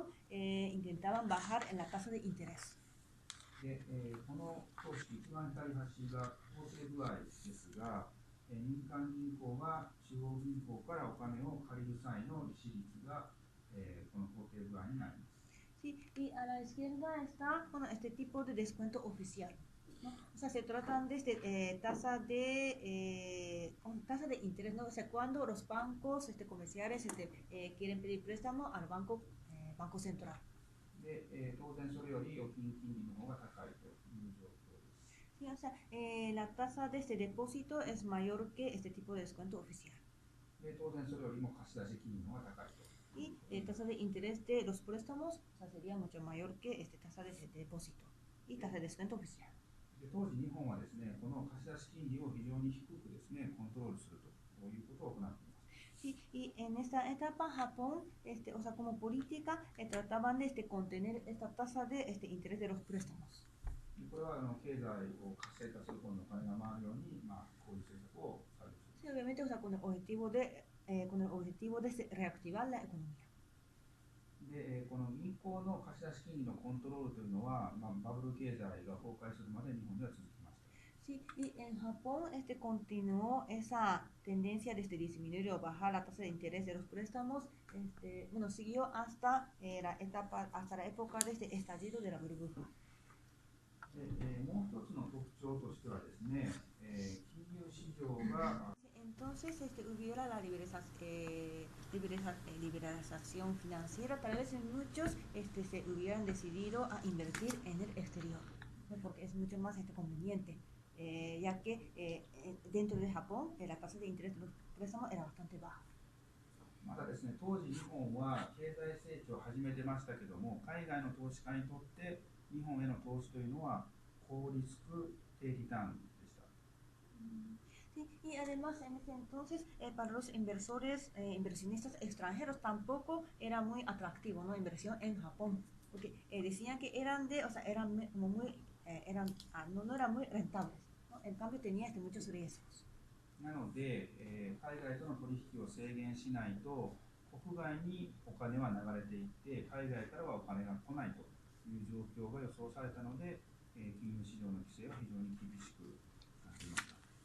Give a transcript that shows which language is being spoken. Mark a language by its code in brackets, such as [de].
[es] Intentaban bajar en la tasa de interés. [ja] で、この方式、一番左端が法定具合ですが、民間銀行が地方銀行からお金を借りる際の利子率が、この法定具合になります。 [es] Sí, y a la izquierda está, bueno, este tipo de descuento oficial, ¿no? O sea, se tratan de tasa de interés, ¿no? O sea, cuando los bancos comerciales quieren pedir préstamo al banco central. [ja] で、当然それより預金金利の方が高いという状況です。 [es] Sí, o sea, la tasa de depósito es mayor que este tipo de descuento oficial. [ja] で、当然それよりも貸出金利の方が高いと。 [es] Y tasa de interés de los préstamos, o sea, sería mucho mayor que tasa de depósito y tasa de descuento oficial. [ja] で、当時日本はですね、この貸出金利を非常に低くですね、コントロールするということを行っています。 [es] Sí, y en esta etapa Japón, o sea, como política, trataban de contener esta tasa de interés de los préstamos. [ja] これは経済を活性化する方のお金が回るように、こういう政策をされる。 [es] Sí, obviamente, o sea, con el objetivo de reactivar la economía. [ja] で、で、この銀行の貸し出し金利のコントロールというのは、バブル経済が崩壊するまで日本では続きました。 [es] Sí, y en Japón continuó esa tendencia de disminuir o bajar la tasa de interés de los préstamos, bueno, siguió hasta hasta la época de estallido de la burbuja. [ja] もう一つの特徴としてはですね、金融市場が [es] Entonces hubiera la liberalización financiera, tal vez muchos se hubieran decidido a invertir en el exterior, ¿no? Porque es mucho más conveniente, ya que dentro de Japón la tasa de interés de los préstamos era bastante baja. [ja] まだですね、当時日本は経済成長を始めてましたけども、海外の投資家にとって日本への投資というのは高リスク低リターンでした。 [es] Sí, y además en ese entonces para los inversionistas extranjeros tampoco era muy atractivo, ¿no? Inversión en Japón, porque decían que eran como muy, no eran muy rentables, ¿no? En cambio tenía muchos riesgos. [ja] なので、海外との取引を制限しないと国外にお金は流れていって海外からはお金が来ないという状況が予想されたので、金融市場の規制は非常に厳しくなっていました。